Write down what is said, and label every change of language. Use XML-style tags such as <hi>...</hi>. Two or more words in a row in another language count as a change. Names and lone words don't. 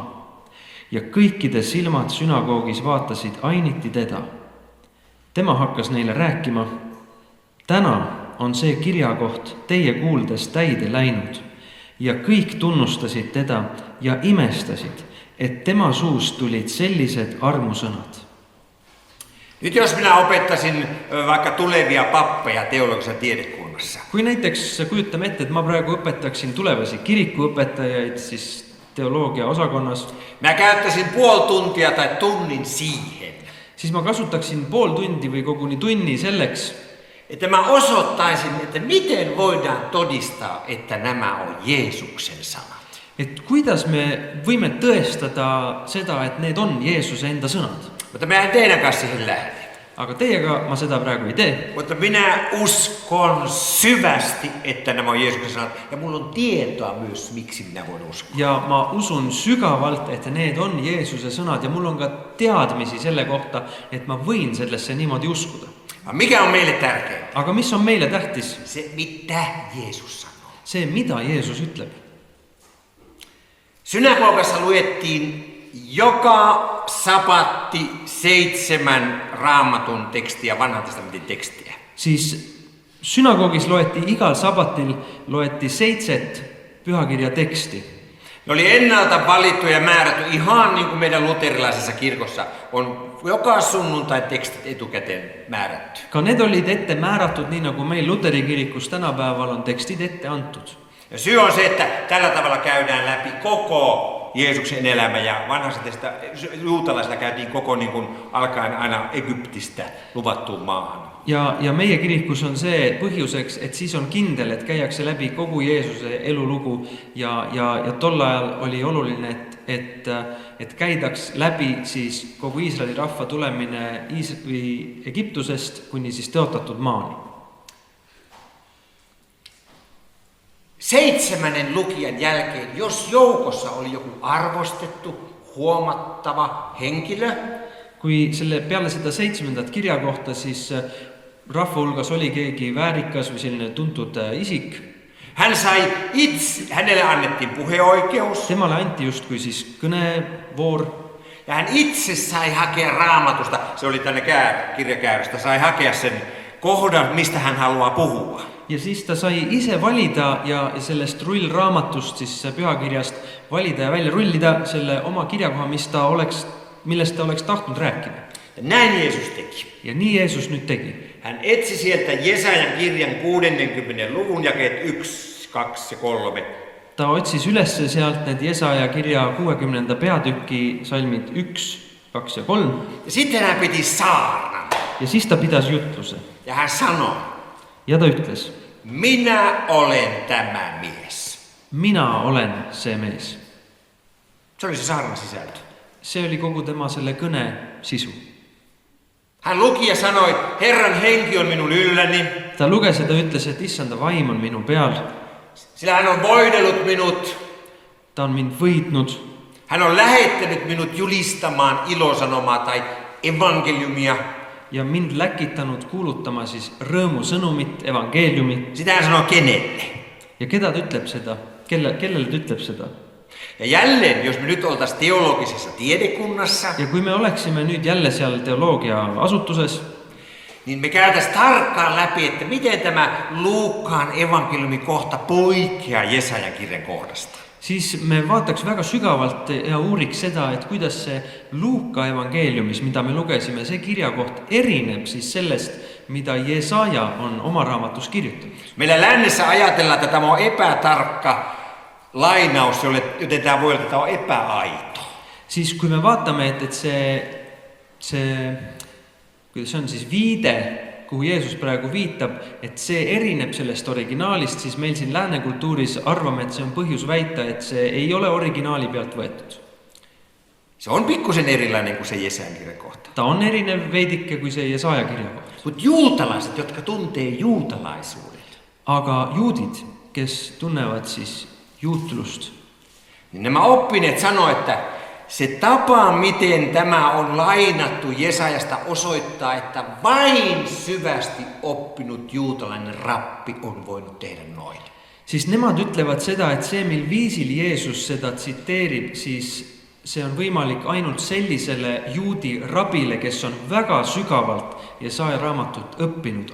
<et>Ja kõikide silmad sünagoogis vaatasid ainiti teda. Tema hakkas neile rääkima: täna on see kirjakoht teie kuuldes täide läinud. Ja kõik tunnustasid teda ja imestasid, et tema suust tulid sellised armusõnad.</et> <fi>Nyt jos minä opettasin vaikka tulevia pappeja teologisessa tiedekunnassa.</fi> <et>Kui näiteks kujutame ette, et ma praegu õpetaksin tulevasi kirikuõpetajaid siis teoloogia osakonnas,</et> <fi>Mä käyttäisin puoli tuntia tai tunnin siihen,</fi> <et>siis ma kasutaksin pool tundi või koguni tunni selleks,</et> <fi>että mä osoittaisin, että miten voidaan todistaa, että nämä on Jeesuksen sanat.</fi> <et>et kuidas me võime tõestada seda, et need on Jeesuse enda sõnad.</et> <fi>Mutta mä en teidän kanssa siihen lähde.</fi> <et>Aga teiega ma seda praegu ei tee.</et> <fi>Mutta minä uskon syvästi, että nämä on Jeesuksen sanat. Ja mulla on tietoa myös, miksi minä voin uskoa.</fi> <et>Ja ma usun sügavalt, et need on Jeesuse sõnad ja mul on ka teadmisi selle kohta, et ma võin sellesse niimoodi uskuda.</et> <fi>Mikä on meille tärkeää?</fi> <et>Aga mis on meile tähtis?</et> <fi>Se, mitä Jeesus sanoo.</fi> <et>See, mida Jeesus ütleb.</et> <fi>Synagogassa luettiin joka sabatti 7 raamatun tekstiä, vanhan testamentin tekstiä.</fi> <et>Siis synagoogis loeti igal sabatil 7 pühakirja teksti.</et> <fi>Ne oli ennalta valittu ja määrätty ihan niin kuin meidän luterilaisessa kirkossa on joka sunnuntai tekstit etukäteen määrätty.</fi> <et>Ka need olid ette määratud, nii nagu meil Luteri kirikus tänapäeval on tekstid ette antud.</et> <fi>Ja syy on se, että tällä tavalla käydään läpi koko Jeesuksen elämä ja vanhassa juutalaisilla käytiin koko niin kuin alkaen aina Egyptistä luvattuun maahan.</fi> <et>Ja meie kirikus on see põhjuseks, et siis on kindel, et käiakse läbi kogu Jeesuse elulugu ja tol ajal oli oluline, et käidaks läbi siis kogu Iisraeli rahva tulemine Egiptusest kuni siis tõotatud maani.</et> <fi>7. lukijan jälkeen, jos joukossa oli joku arvostettu, huomattava henkilö,</fi> <et>Kui selle peale seda 7. kirja kohta, siis rahva hulgas oli keegi väärikas või selline tuntud isik.</et> <fi>hänelle annettiin puheoikeus.</fi> <et>Temale anti justkui siis kõnevoor.</et> <fi>Ja hän itse sai hakea raamatusta, se oli tänne kirjakääröstä, sai hakea sen kohdan, mistä hän haluaa puhua.</fi> <et>Ja siis ta sai ise valida ja sellest rullraamatust siis pühakirjast valida ja välja rullida selle oma kirjakoha, millest ta oleks tahtnud rääkida.</et> <fi>Ja näin Jeesus teki.</fi> <et>Ja nii Jeesus nüüd tegi.</et> <fi>Hän etsi sieltä Jesajan kirjan 60. luvun jakeet 1, 2 ja 3.</fi> <et>Ta otsis üles sealt need Jesaja kirja 60. peatüki salmid 1, 2 ja 3.</et> <fi>Ja sitten hän piti saarnan.</fi> <et>Ja siis ta pidas jutluse.</et> <fi>Ja hän sanoi:</fi> <et>Ja ta ütles:</et> <fi>minä olen tämä mies.</fi> <et>Mina olen see mees.</et> <fi>Se oli se saarnan sisältö.</fi> <et>See oli kogu tema selle kõne sisu.</et> <fi>Hän luki ja sanoi: Herran henki on minun ylläni.</fi> <et>Ta luges ja ta ütles, et Issanda vaim on minu peal.</et> <fi>Sillä hän on voidellut minut.</fi> <et>Ta on mind võitnud.</et> <fi>Hän on lähettänyt minut julistamaan ilosanomaa tai evankeliumia.</fi> <et>Ja mind läkitanud kuulutama siis rõõmusõnumit, evangeeliumi.</et> <fi>Sitä hän sanoo kenelle.</fi> <et>Ja keda ta ütleb seda? Kellele ta ütleb seda?</et> <fi>Ja jälleen, jos me nyt oltaisiin teologisessa tiedekunnassa,</fi> <et>Ja kui me oleksime nüüd jälle seal teoloogia asutuses,</et> <fi>niin me käytäisiin tarkkaan läpi, että miten tämä Luukkaan evankeliumi kohta poikkeaa Jesajan kirjan kohdasta.</fi> <et>siis me vaataks väga sügavalt ja uuriks seda, et kuidas see Luuka evangeeliumis, mida me lugesime, see kirjakoht erineb siis sellest, mida Jesaja on oma raamatus kirjutanud.</et> <fi>Meillä lännessä ajatellaan, että tämä on epätarkka lainaus, joten tämä voi olla, että tämä on epäaito.</fi> <et>Siis kui me vaatame, et see, kuidas see on siis viide, kuhu Jeesus praegu viitab, et see erineb sellest originaalist, siis meil siin lääne kultuuris arvame, et see on põhjus väita, et see ei ole originaali pealt võetud.</et> <fi>Se on pikkusen erilainen kuin se Jesajan kirjan kohta.</fi> <et>Ta on erinev veidike kui see Jesaja kirja kohta.</et> <fi>Mutta juutalaiset, jotka tuntee juutalaisuuden,</fi> <et>Aga juudid, kes tunnevad siis juutlust,</et> <fi>niin nämä oppineet sanoo, että se tapa, miten tämä on lainattu Jesajasta, osoittaa, että vain syvästi oppinut juutalainen rappi on voinut tehdä noin.</fi> <et>siis nemad ütlevad seda, et see, mil viisil Jeesus seda tsiteerib, siis see on võimalik ainult sellisele juudi rabile, kes on väga sügavalt Jesaja raamatut õppinud.</et>